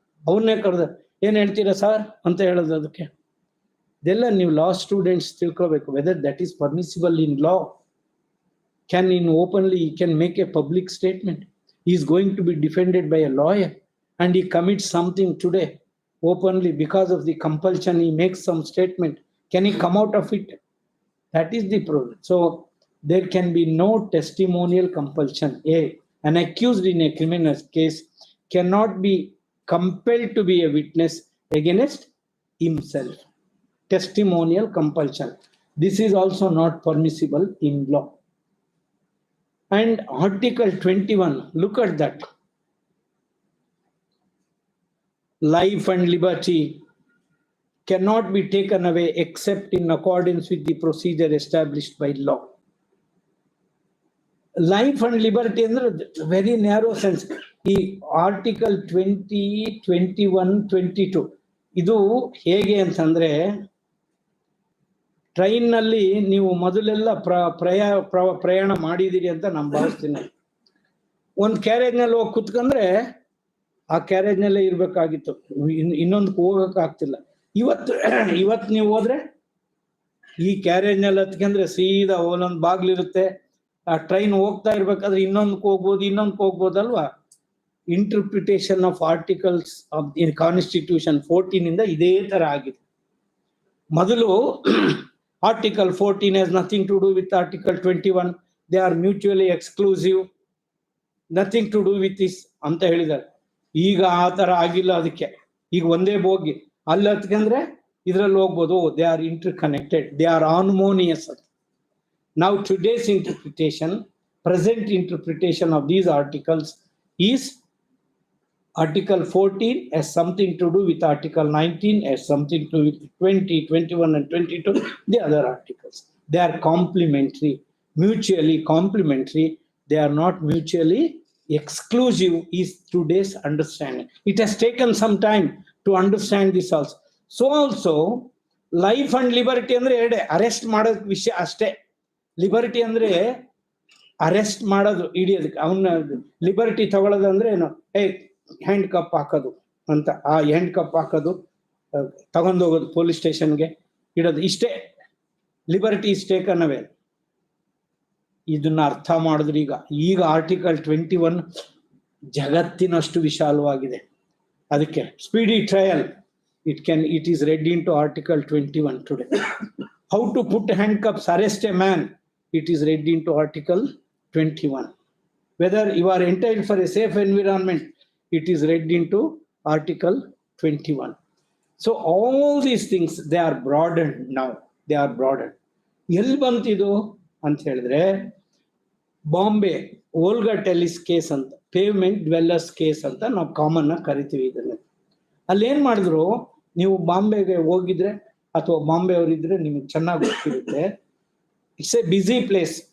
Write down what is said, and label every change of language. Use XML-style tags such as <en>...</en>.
<kn>ಅವನ್ನೇ ಕರೆದ ಏನ್ ಹೇಳ್ತೀರಾ ಸರ್ ಅಂತ ಹೇಳೋದು. ಅದಕ್ಕೆ ಇದೆಲ್ಲ ನೀವು ಲಾ ಸ್ಟೂಡೆಂಟ್ಸ್ ತಿಳ್ಕೋಬೇಕು.</kn> <en>Whether that is permissible in law. Can in openly, he can make a public statement. He is going to be defended by a lawyer and he commits something today openly because of the compulsion. He makes some statement. Can he come out of it? That is the problem. So there can be no testimonial compulsion. An accused in a criminal case cannot be compelled to be a witness against himself. Testimonial compulsion. This is also not permissible in law. And Article 21, look at that. Life and liberty cannot be taken away except in accordance with the procedure established by law. Life and liberty</en> <kn>ಅಂದ್ರೆ</kn> <en>Very narrow sense.</en> <kn>ಈ article 20, 21, 22 ಇದು ಹೇಗೆ ಅಂತಂದ್ರೆ, train ನಲ್ಲಿ ನೀವು ಮೊದಲೆಲ್ಲ ಪ್ರಯಾಣ ಮಾಡಿದಿರಿ ಅಂತ ನಾನು ಭಾವಿಸ್ತೀನಿ. ಒಂದು ಕ್ಯಾರೇಜ್ ನಲ್ಲಿ ಹೋಗಿ ಕುತ್ಕೊಂಡ್ರೆ ಆ ಕ್ಯಾರೇಜ್ ನಲ್ಲೇ ಇರ್ಬೇಕಾಗಿತ್ತು, ಇನ್ನೊಂದಕ್ಕೆ ಹೋಗಕ್ ಆಗ್ತಿಲ್ಲ. ಇವತ್ತು ನೀವು ಹೋದ್ರೆ ಈ ಕ್ಯಾರೇಜ್ ನಲ್ಲಿ ಹತ್ಕೊಂಡ್ರೆ ಸೀದಾ ಒಂದೊಂದು ಬಾಗ್ಲಿರುತ್ತೆ. ಆ ಟ್ರೈನ್ ಹೋಗ್ತಾ ಇರ್ಬೇಕಾದ್ರೆ ಇನ್ನೊಂದಕ್ಕೆ ಹೋಗ್ಬೋದಲ್ವಾ.</kn> <en>interpretation of articles of in constitution 14</en> <kn>ಇಂದ ಇದೇ ತರ ಆಗಿದೆ. ಮೊದಲು</kn> <en>Article 14 has nothing to do with Article 21. They are mutually exclusive. Nothing to do with this</en> <kn>ಅಂತ ಹೇಳಿದ್ದಾರೆ. ಈಗ ಆ ತರ ಆಗಿಲ್ಲ. ಅದಕ್ಕೆ ಈಗ ಒಂದೇ ಬೋಗಿ ಅಲ್ಲಿ ಹತ್ಕಂದ್ರೆ ಇದ್ರಲ್ಲಿ ಹೋಗ್ಬೋದು.</kn> <en>They are interconnected, they are harmonious. Now today's interpretation, present interpretation of these articles is Article 14 has something to do with Article 19, has something to do with 20, 21 and 22, the other articles. They are complementary, mutually complementary. They are not mutually exclusive is today's understanding. It has taken some time to understand this also. So also, life and liberty</en> <kn>ಅಂದ್ರೆ arrest ಮಾಡೋದ್ ವಿಷಯ ಅಷ್ಟೇ. Liberty ಅಂದ್ರೆ arrest ಮಾಡೋದು, ಹಿಡಿಯೋದಕ್ಕೆ. ಅವನ್ನ liberty ತಗೊಳ್ಳೋದು ಅಂದ್ರೆ ಏನು? ಹ್ಯಾಂಡ್ ಕಪ್ ಹಾಕೋದು ಅಂತ. ಆ ಹ್ಯಾಂಡ್ ಕಪ್ ಹಾಕೋದು, ತಗೊಂಡೋಗೋದು ಪೊಲೀಸ್ ಸ್ಟೇಷನ್ಗೆ ಇಡೋದು, ಇಷ್ಟೇ.</kn> <en>Liberty is taken away.</en> <kn>ಇದನ್ನ ಅರ್ಥ ಮಾಡಿದ್ರೆ ಈಗ ಆರ್ಟಿಕಲ್ 21 ಜಗತ್ತಿನಷ್ಟು ವಿಶಾಲವಾಗಿದೆ. ಅದಕ್ಕೆ</kn> <en>Speedy trial it is read into Article 21 today. How to put handcuffs, arrest a man, it is read into Article 21. Whether you are entitled for a safe environment, it is read into Article 21. So all these things, they are broadened now. They are broadened.</en> <kn>ಎಲ್ಲಿ ಬಂತಿದು ಅಂತ ಹೇಳಿದ್ರೆ, Bombay ಓಲ್ಗಾ ಟೆಲಿಸ್ case ಅಂತ, pavement dwellers case ಅಂತ ನಾವು common ಆಗಿ ಕರಿತೀವಿ ಇದನ್ನ. ಅಲ್ಲಿ ಏನ್ ಮಾಡಿದ್ರು, ನೀವು ಬಾಂಬೆಗೆ ಹೋಗಿದ್ರೆ ಅಥವಾ ಬಾಂಬೆ ಅವರಿದ್ರೆ ನಿಮ್ಗೆ ಚೆನ್ನಾಗಿ ಗೊತ್ತಿರುತ್ತೆ.</kn> <en>It's a busy place.</en>